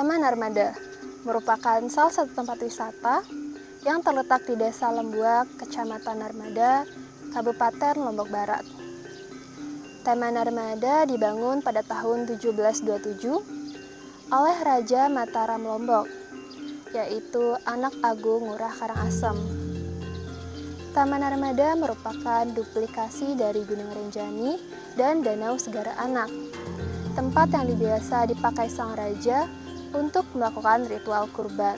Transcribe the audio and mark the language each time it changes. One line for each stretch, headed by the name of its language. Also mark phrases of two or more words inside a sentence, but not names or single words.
Indonesian: Narmada merupakan salah satu tempat wisata yang terletak di Desa Lembuak, Kecamatan Narmada, Kabupaten Lombok Barat. Taman Narmada dibangun pada tahun 1727 oleh Raja Mataram Lombok, yaitu anak Agung Ngurah Karangasem. Taman Narmada merupakan duplikasi dari Gunung Rinjani dan Danau Segara Anak, tempat yang biasa dipakai sang raja untuk melakukan ritual kurban.